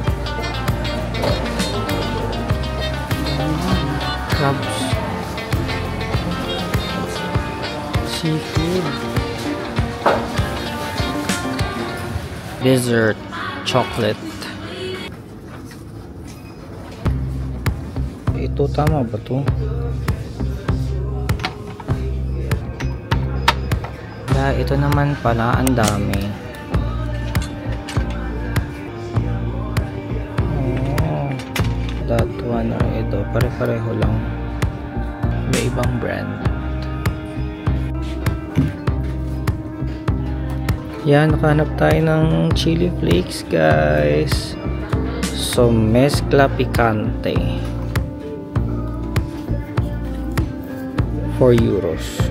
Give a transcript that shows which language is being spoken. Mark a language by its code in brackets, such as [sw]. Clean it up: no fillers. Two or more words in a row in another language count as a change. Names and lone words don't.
[en] Crabs, seafood, dessert, chocolate. [tl] Ito tama ba to? Ito naman pala ang dami. [en] That one or [tl] ito, pare-pareho lang. May ibang brand. Yan, nakahanap tayo ng [en] chili flakes, [tl] guys. So, [es] mezcla picante. 4 euros.